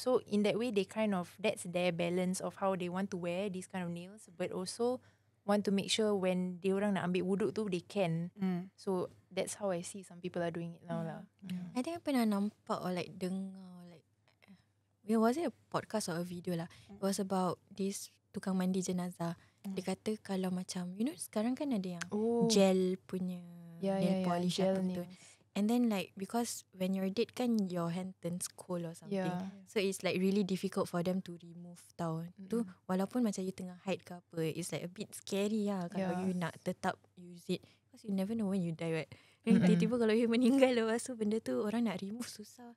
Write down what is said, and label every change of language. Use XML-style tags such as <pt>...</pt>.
<en>So in that way, they kind of, that's their balance of how they want to wear these kind of nails, but also want to make sure when they</en> <ms>orang nak ambil wuduk tu,</ms> <en>they can. So that's how I see some people are doing it now lah. I think I</en> <ms>pernah nampak</ms> <en>or like</en> <ms>dengar</ms> <en>like, was it a podcast or a video lah? It was about this</en> <ms>tukang mandi jenazah. Dia kata kalau macam, sekarang kan ada yang gel punya nail polish</ms> <en>gel</en> <ms>apa tu.</ms> <en>nails. And then like, because when you're dead kan your hand turns cold or something. So it's like really difficult for them to remove tau.</en> <ms>Tu walaupun macam</ms> <en>you</en> <ms>tengah</ms> <en>hide</en> <ms>ke apa,</ms> <en>it's like a bit scary lah</en> <ms>kalau</ms> <en>you</en> <ms>nak tetap</ms> <en>use it. Because you never know when you die, right?</en> <ms>Tiba-tiba kalau you meninggal lepas tu benda tu orang nak remove susah.</ms>